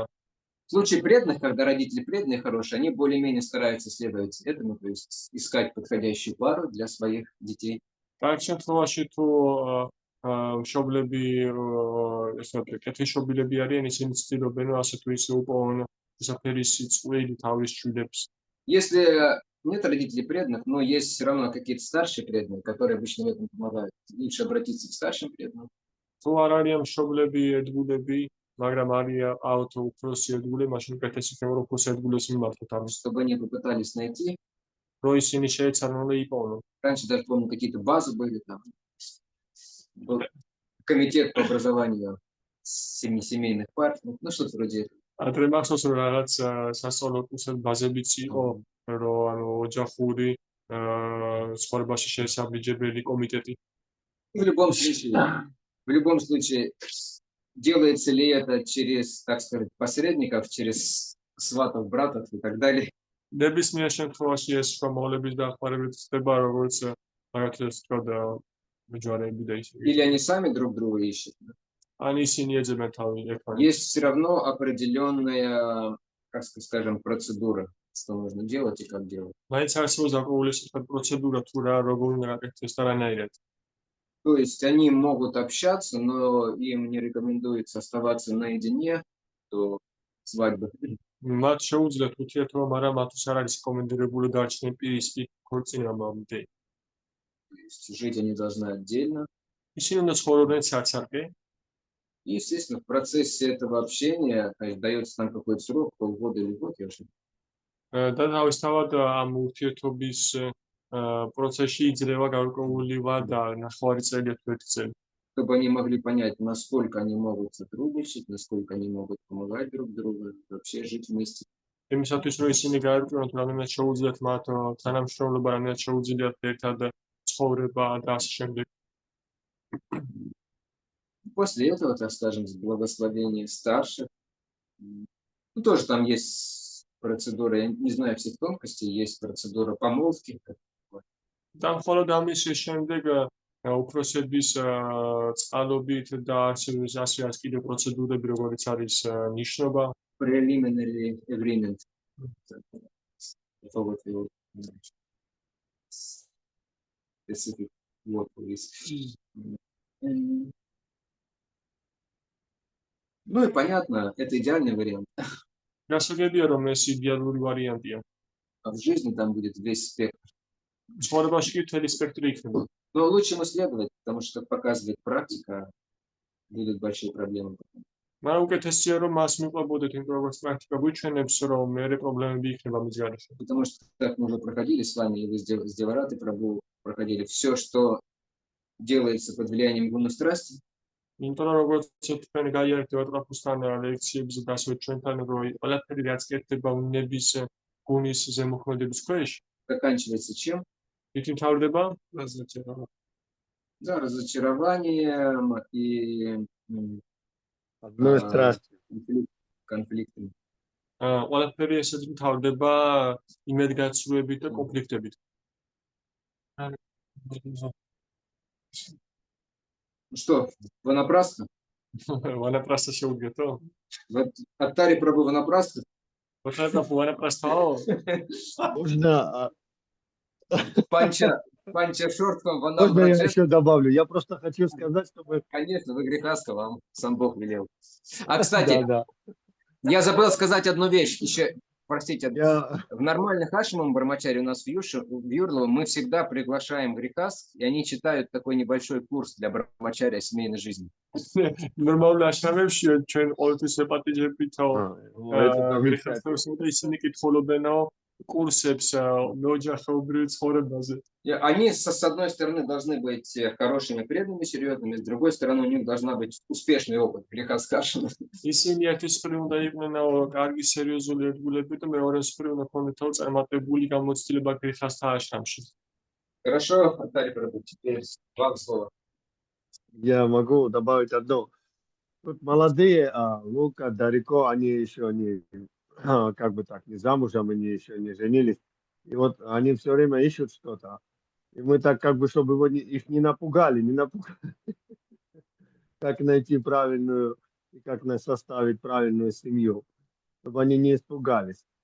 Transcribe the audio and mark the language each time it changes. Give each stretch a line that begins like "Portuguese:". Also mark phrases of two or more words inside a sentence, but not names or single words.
Russian: В случае преданных, когда родители преданные, хорошие, они более-менее стараются следовать этому, то есть искать подходящую пару для своих детей.
Georgian: Так შემთხვევაში თუ მშობლები ესე ვთქვი, კეთილშობილები არიან, ისინი ცდილობენ რომ ასე თუ ისე უპოვონ საფერისი წყვილი თავის შვილებს.
Russian: Если нет родителей преданных, но есть все равно какие-то старшие преданные, которые обычно в этом помогают, лучше обратиться к старшим преданным.
Georgian: თუ არ არიან მშობლები ერთგულები, მაგრამ არიან უფროსი ერთგულები, მაშინ უკეთესი იქნება რომ უფროსი ერთგულებს მიმართოთ ამის.
Russian: Чтобы они попытались найти.
Georgian: რომ ისინი შეეცანონ და იპოვნონ.
Russian: Раньше даже, помню, какие-то базы были там. Был комитет по образованию семейных пар, ну что-то вроде этого.
Georgian: ადრე მახსოვს რომ რაღაც სასწავლო კურსად базებიც იყო, რომ ანუ ოჯახური ცხოვრებაში შესაბამისებელი კომიტეტი.
Russian: В любом случае, делается ли это через, так сказать, посредников, через сватов, братов и так далее.
Georgian: ნებისმიერ შემთხვევაში ეს შრომავლების დახმარებით ხდება, როგორც მაგათაც თქვა და მეჯვარეები და ისე.
Russian: Или они сами друг друга ищут.
Georgian: ან ისინი ეძებენ თავი ერთმანეთს.
Russian: Есть все равно определенная, как скажем, процедура, что нужно делать и как делать.
Georgian: მაინც არსებობს გარკვეული საკითხი პროცედურა თუ რა როგორ უნდა გაკეთდეს და რანაირად.
Russian: То есть они могут общаться, но им не рекомендуется оставаться наедине до свадьбы.
Georgian: მათ შეუძლიათ ურთიერთობა, მაგრამ მათთვის არ არის რეკომენდირებული დარჩენენ პირისპირ ქორწინებამდე.
Russian: То есть жить они должны отдельно.
Georgian: ისინი უნდა ცხოვრობდნენ ცალ-ცალკე.
Russian: И, естественно, в процессе этого общения, конечно, дается там какой-то срок, полгода или год, я уже.
Georgian: და თავისთავად ამ ურთიერთობის პროცესში იძლევა გარკვეული ვადა, ნახევარი წელი თუ ერთი წელი.
Russian: Чтобы они могли понять, насколько они могут сотрудничать, насколько они могут помогать друг другу, вообще жить вместе.
Georgian: იმისათვის, რომ ისინი გაერკვიონ, რამდენად შეუძლიათ მათ თანამშრომლობა, რამდენად შეუძლიათ ერთად ცხოვრება და ასე შემდეგ.
Russian: После этого, так скажем, с благословения старших, ну, тоже там есть процедура, я не знаю всех тонкостей, есть процедура помолвки.
Georgian: და მხოლოდ ამის შემდეგ უფროსების წყალობით და ასე არის კიდევ პროცედურები, როგორიც არის ნიშნობა.
English: Preliminary agreement.
Russian: Вот его
English: specific word for this.
Russian: Ну и понятно, это идеальный вариант.
Georgian: გასაგებია, რომ ეს იდეალური ვარიანტია.
Russian: А в жизни там будет весь спектр.
Georgian: ცხოვრებაში კი მთელი სპექტრი იქნება.
Russian: Но лучше ему следовать, потому что, как показывает практика, будут большие проблемы.
Georgian: მაგრამ უკეთესია, რომ მას მიყვებოდეთ, იმიტომ რომ პრაქტიკა გვიჩვენებს, რომ მერე პრობლემები იქნება მის გარეშე.
Russian: Потому что, как мы уже проходили с вами, и вы с Деварат и Прабу проходили, все, что делается под влиянием гуна страсти,
Georgian: იმიტომ რომ როგორც თქვენ გაიარეთ ვატრაფუსთან ლექციებზე და ასევე ჩვენთან რო ყველაფერი რაც კეთდება უნების გუნის ზემოქმედების ქვეშ,
Russian: заканчивается чем?
Georgian: იქ მთავრდება
Russian: Да, разочарованием и Одной страстью. конфликтами.
Georgian: ყველაფერი ესეც მთავრდება იმედგაცრუებით და კონფლიქტებით.
Russian: Ну что, ванапрастха?
Georgian: ვანაპრასტა შეუდგეთო?
Russian: Вот Аттари Прабу ванапрастха?
Georgian: ვატრაფა ვანაპრასტაო?
Russian: Можно Панча шортхам Можно я ванапрастха? еще добавлю? Я просто хочу сказать, чтобы... Конечно, вы грехаска, вам сам Бог велел. А, кстати, Да. я забыл сказать одну вещь. Еще, простите, Я... в нормальных Хашимом Бармачаре у нас в Юрлово мы всегда приглашаем грехас, и они читают такой небольшой курс для Бармачаря семейной жизни.
Georgian: ნორმალურ აშრამებში ჩვენ ყოველთვის ეპატიჟებითო
Russian: Это замечательно.
Georgian: გრიხასთან და ისინი კითხულობენო კურსებს მეოჯახეობრივ ცხოვრებაზე.
Russian: И они, с одной стороны, должны быть хорошими, преданными, серьезными, с другой стороны, у них должна быть успешный опыт грехас Хашима.
Georgian: ისინი ერთის მხრივ უნდა იყვნენ კარგი სერიოზული ერთგულები და მეორეს მხრივ უნდა ქონდეთ წარმატებული გამოცდილება გრიხასთან აშრამში.
Russian: Хорошо, Аттари Прабу, теперь вам слово. Я могу добавить одно. Тут молодые, Лука, Дарико, они еще не, как бы так, не замужем, они еще не женились. И вот они все время ищут что-то. И мы так, как бы, чтобы их не напугали, как найти правильную, и как составить правильную семью, чтобы они не испугались.